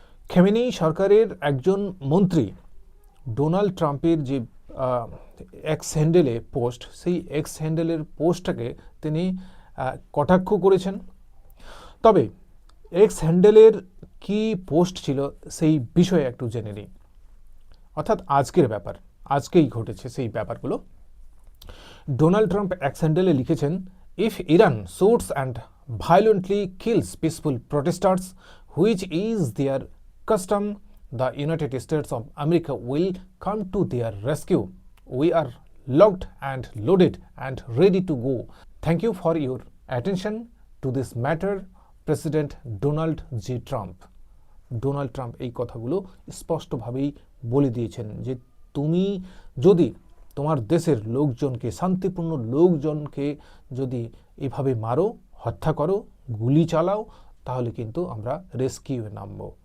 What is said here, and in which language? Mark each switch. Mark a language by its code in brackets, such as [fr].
[bn] Khamenei সরকারের একজন মন্ত্রী ডোনাল্ড ট্রাম্পের যে এক্স হ্যান্ডেলে পোস্ট, সেই এক্স হ্যান্ডেলের পোস্টটাকে তিনি কটাক্ষ করেছেন। তবে এক্স হ্যান্ডেলের কি পোস্ট ছিল সেই বিষয়ে একটু জেনে নিই। অর্থাৎ আজকের ব্যাপার, আজকেই ঘটেছে সেই ব্যাপারগুলো। ডোনাল্ড ট্রাম্প এক্স হ্যান্ডেলে লিখেছেন, [en] If Iran shoots and violently kills peaceful protesters, which is their custom, the United States of America will come to their rescue. We are locked and loaded and ready to go. Thank you for your attention to this matter, President Donald J. Trump. [bn] Donald Trump এই কথাগুলো স্পষ্টভাবেই বলে দিয়েছেন যে তুমি যদি তোমার দেশের লোকজনকে, শান্তিপূর্ণ লোকজনকে যদি এভাবে মারো, হত্যা করো, গুলি চালাও, তাহলে কিন্তু আমরা রেস্কিউয়ে নামব।